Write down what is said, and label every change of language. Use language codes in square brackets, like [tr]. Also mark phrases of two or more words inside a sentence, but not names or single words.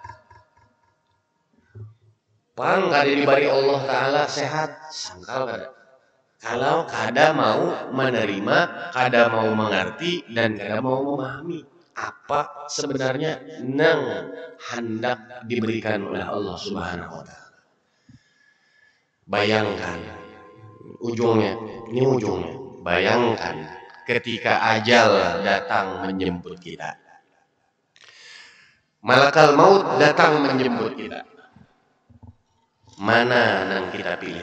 [bjn] Pang kada diberi Allah Ta'ala sehat, sangkal kada. [id] Kalau kada mau menerima, kada mau mengerti, dan kada mau memahami apa sebenarnya nang hendak diberikan oleh Allah [ar] سبحانه وتعالى. [id] Bayangkan ujungnya, bayangkan ketika ajal datang menjemput kita. [ar] ملك الموت [id] datang menjemput kita. Mana yang kita pilih?